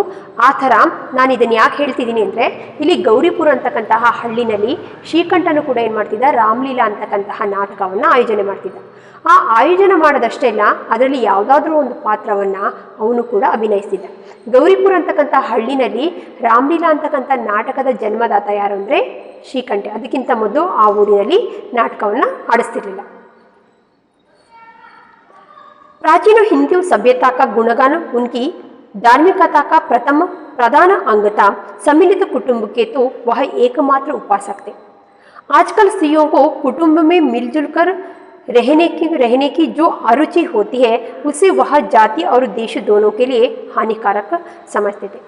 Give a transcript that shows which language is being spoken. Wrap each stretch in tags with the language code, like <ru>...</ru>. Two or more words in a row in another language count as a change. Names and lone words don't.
<kn>ಆ ಥರ ನಾನು ಇದನ್ನು ಯಾಕೆ ಹೇಳ್ತಿದ್ದೀನಿ ಅಂದರೆ, ಇಲ್ಲಿ ಗೌರಿಪುರ ಅಂತಕ್ಕಂತಹ ಹಳ್ಳಿನಲ್ಲಿ ಶ್ರೀಕಂಠನು ಕೂಡ ಏನು ಮಾಡ್ತಿದ್ದ, ರಾಮಲೀಲಾ ಅಂತಕ್ಕಂತಹ ನಾಟಕವನ್ನು ಆಯೋಜನೆ ಮಾಡ್ತಿದ್ದ. ಆ ಆಯೋಜನೆ ಮಾಡೋದಷ್ಟೇ ಇಲ್ಲ, ಅದರಲ್ಲಿ ಯಾವುದಾದ್ರೂ ಒಂದು ಪಾತ್ರವನ್ನು ಅವನು ಕೂಡ ಅಭಿನಯಿಸ್ತಿದ್ದ. ಗೌರಿಪುರ ಅಂತಕ್ಕಂಥ ಹಳ್ಳಿನಲ್ಲಿ ರಾಮಲೀಲಾ ಅಂತಕ್ಕಂಥ ನಾಟಕದ ಜನ್ಮದಾತ ಯಾರು ಅಂದರೆ ಶ್ರೀಕಂಠ. ಅದಕ್ಕಿಂತ ಮೊದಲು ಆ ಊರಿನಲ್ಲಿ ನಾಟಕವನ್ನು ಆಡಿಸ್ತಿರ್ಲಿಲ್ಲ.</kn> <hi>प्राचीन हिंदू सभ्यता का गुणगान उनकी धार्मिकता का प्रधान अंग था। सम्मिलित कुटुंब के तो वह एकमात्र उपासक थे। आजकल स्त्रियों को कुटुंब में मिलजुल कर रहने की जो अरुचि होती है, उसे वह जाति और देश दोनों के लिए हानिकारक समझते थे।</hi>